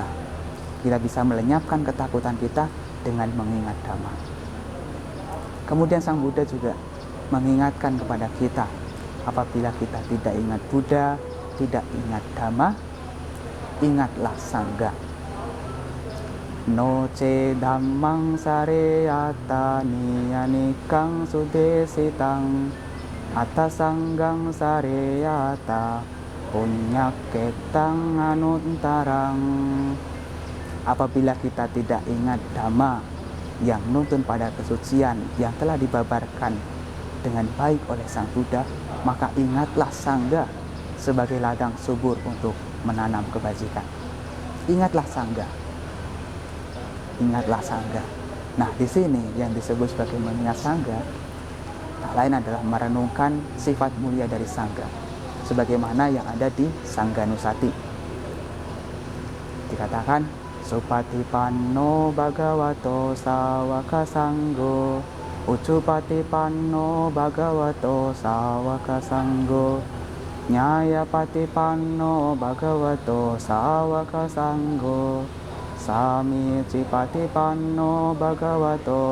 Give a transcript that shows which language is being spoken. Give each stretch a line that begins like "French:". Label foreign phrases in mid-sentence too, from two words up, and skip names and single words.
Indonesian: Kita bisa melenyapkan ketakutan kita dengan mengingat Dhamma. Kemudian Sang Buddha juga mengingatkan kepada kita, apabila kita tidak ingat Buddha, tidak ingat Dhamma, ingatlah Sangha.
Pali: No ce dhammang sareyata niyanikang sudesitang atta sanggang sareyata punyaketang anuntarang.
Indonesian: Apabila kita tidak ingat Dhamma yang menuntun pada kesucian yang telah dibabarkan dengan baik oleh Sang Buddha, maka ingatlah Sangha sebagai ladang subur untuk menanam kebajikan. Ingatlah Sangha. Ingatlah Sangha. Nah, di sini yang disebut sebagai mengingat Sangha tak lain adalah merenungkan sifat mulia dari Sangha, sebagaimana yang ada di Sangganusati.
Pali: Dikatakan Supatipanno bhagavato sawaka sanggo Ucupatipanno bhagavato sawaka sanggo Nyayapatipanno bhagavato sawaka sanggo Samicipatipanno bhagavato